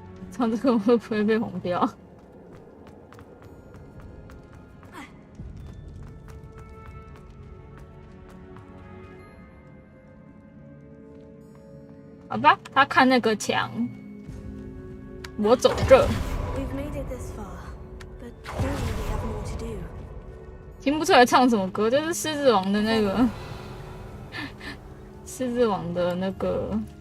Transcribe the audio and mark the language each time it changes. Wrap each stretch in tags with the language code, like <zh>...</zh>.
<zh>唱这个会不会被红掉？好吧，他看那个墙，我走这。</zh> <en>We've made it this far, but clearly we have more to do.</en> <zh>听不出来唱什么歌，就是狮子王的那个，狮子王的那个。</zh>